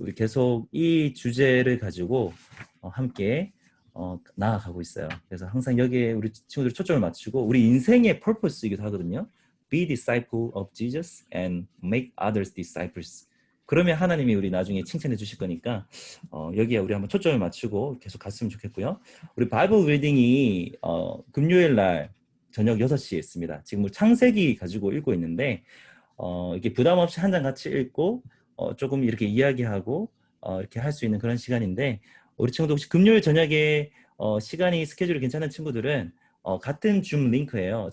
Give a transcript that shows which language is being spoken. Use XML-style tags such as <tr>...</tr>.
<ko>우리 계속 이 주제를 가지고 함께 나아가고 있어요. 그래서 항상 여기에 우리 친구들이 초점을 맞추고 우리 인생의 purpose이기도 하거든요.</ko> <en>Be disciple of Jesus and make others disciples.</en> <ko>그러면 하나님이 우리 나중에 칭찬해 주실 거니까 여기에 우리 한번 초점을 맞추고 계속 갔으면 좋겠고요. 우리 바이블 리딩이 금요일 날 저녁 6시에 있습니다. 지금 우리 창세기 가지고 읽고 있는데 이렇게 부담 없이 한 장 같이 읽고 조금 이렇게 이야기하고 이렇게 할 수 있는 그런 시간인데 우리 친구들 혹시 금요일 저녁에 시간이 스케줄이 괜찮은 친구들은 같은 줌 링크예요.</ko>